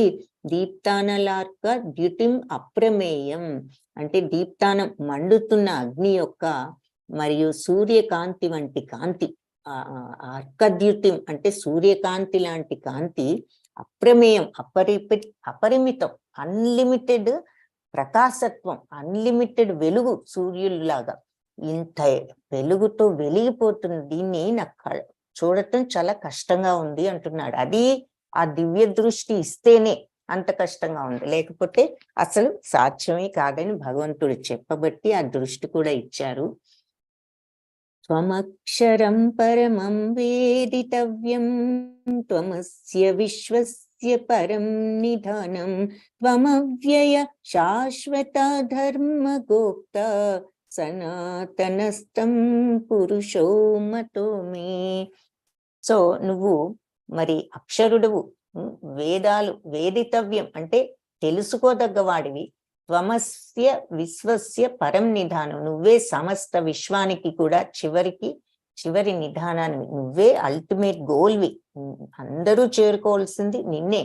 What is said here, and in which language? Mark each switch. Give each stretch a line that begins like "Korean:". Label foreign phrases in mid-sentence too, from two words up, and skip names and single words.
Sanskrit: దీప్తానలార్క ద్యుతిం అప్రమేయం
Telugu: అంటే దీప్తానం మండుతున్న అగ్ని యొక్క మరియు సూర్యకాంతి వంటి కాంతి, అర్కద్యుతిం అంటే సూర్యకాంతి లాంటి కాంతి, అప్రమేయం అపరిమితం, అన్లిమిటెడ్ ప్రకాశత్వం, అన్లిమిటెడ్ వెలుగు, సూర్యుల్లాగా ఇంత వెలుగుతో వెలిగిపోతున్న దీన్ని నాకు చూడటం చాలా కష్టంగా ఉంది అంటున్నాడు. అది ఆ దివ్య దృష్టి ఇస్తేనే అంత కష్టంగా ఉంది, లేకపోతే అసలు సాధ్యమే కాదని భగవంతుడు చెప్పబట్టి ఆ దృష్టి కూడా ఇచ్చారు.
Sanskrit: త్వమక్షరం పరమం వేదితవ్యం త్వమస్య విశ్వస్య పరం నిధానం త్వమవ్యయ శాశ్వత ధర్మగోప్త సనాతనస్థం పురుషో మతో మే.
Telugu: సో నువ్వు మరి అక్షరుడువు, వేదాలు వేదితవ్యం అంటే తెలుసుకోదగ్గవాడివి,
Sanskrit: త్వమస్య విశ్వస్య పరం నిధానం
Telugu: నువ్వే సమస్త విశ్వానికి కూడా చివరి నిధానాన్ని, నువ్వే అల్టిమేట్ గోల్వి, అందరూ చేరుకోవాల్సింది నిన్నే.